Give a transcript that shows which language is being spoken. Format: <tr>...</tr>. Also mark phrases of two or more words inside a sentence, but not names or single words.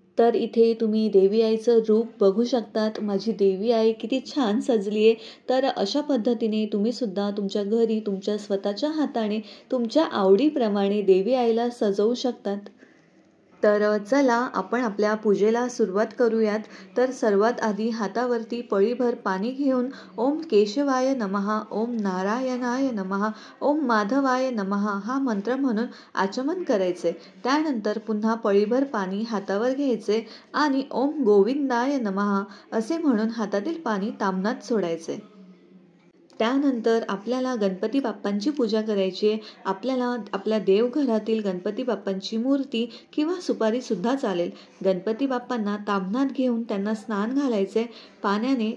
<mr>तर इथे तुम्ही देवी आईचं रूप बघू शकतात. माझी देवी आई किती छान सजली आहे. तर अशा पद्धतीने तुम्ही सुद्धा तुमच्या घरी तुमच्या स्वतःच्या हाताने तुमच्या आवडीप्रमाणे देवी आईला सजवू शकतात. तर चला आपण आपल्या पूजेला सुरुवात करूयात. तर सर्वात आधी हातावरती पळीभर पाणी घेऊन</mr> <sa>ओम केशवाय नमः, ओम नारायणाय नमः, ओम माधवाय नमः</sa> <mr>हा मंत्र म्हणून आचमन करायचे. त्यानंतर पुन्हा पळीभर पाणी हातावर घ्यायचे आणि</mr> <sa>ओम गोविंदाय नमः</sa> <mr>असे म्हणून हातातील पाणी ताम्हणात सोडायचे. त्यानंतर आपल्याला गणपती बाप्पांची पूजा करायची आहे. आपल्याला आपल्या देवघरातील गणपती बाप्पांची मूर्ती किंवा सुपारीसुद्धा चालेल. गणपती बाप्पांना ताम्हणात घेऊन त्यांना स्नान घालायचे पाण्याने.</mr>